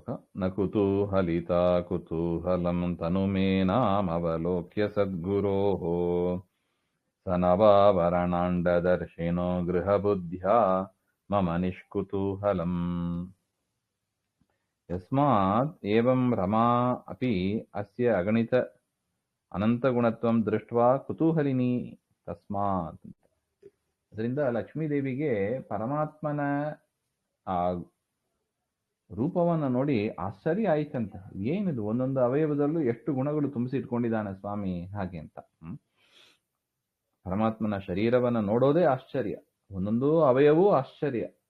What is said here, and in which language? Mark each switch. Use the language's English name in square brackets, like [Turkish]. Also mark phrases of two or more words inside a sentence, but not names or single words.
[Sanskrit] ನ ಕುತೂಹಲಿತಾ ಕುತೂಹಲಂ ತನುಮೇನಾಮವಲೋಕ್ಯ ಸದ್ಗುರೋಃ ಸನವಾವರಣಾಂಡದರ್ಶಿನೋ ಗೃಹಬುದ್ಧ್ಯಾ ಮಮ ನಿಷ್ಕುತೂಹಲಂ. ಯಸ್ಮಾತ್ ಏವಂ ರಮಾ ಅಪಿ ಅಸ್ಯ ಅಗಣಿತ ಅನಂತಗುಣತ್ವಂ ದೃಷ್ಟ್ವಾ ಕುತೂಹಲಿನಿ ತಸ್ಮಾತ್. [Kannada] ಅದರಿಂದ ಲಕ್ಷ್ಮೀದೇವಿಗೆ ಪರಮಾತ್ಮನ ಆ ರೂಪವನ್ನು ನೋಡಿ ಆಶ್ಚರ್ಯ ಆಯ್ತಂತ. ಏನಿದು, ಒಂದೊಂದು ಅವಯವದಲ್ಲೂ ಎಷ್ಟು ಗುಣಗಳು ತುಂಬಿಸಿಟ್ಕೊಂಡಿದ್ದಾನೆ ಸ್ವಾಮಿ, ಹಾಗೆ ಅಂತ. ಪರಮಾತ್ಮನ ಶರೀರವನ್ನು ನೋಡೋದೇ ಆಶ್ಚರ್ಯ, ಒಂದೊಂದು ಅವಯವೂ ಆಶ್ಚರ್ಯ.